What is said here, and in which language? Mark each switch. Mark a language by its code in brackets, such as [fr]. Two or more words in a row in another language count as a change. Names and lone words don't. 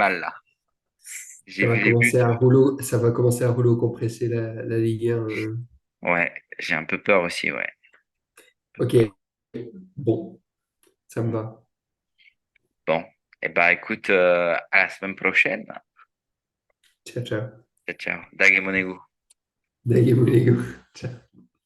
[fr] mal là. J'ai vu les buts. Ça va commencer à rouleau compressé la Ligue 1. Ouais, j'ai un peu peur aussi, ouais. Ok, bon, ça me va. Bon, et bah écoute, à la semaine prochaine. [it] Ciao, ciao. Ciao, ciao. Dage Monego. Dai, Monego. Ciao.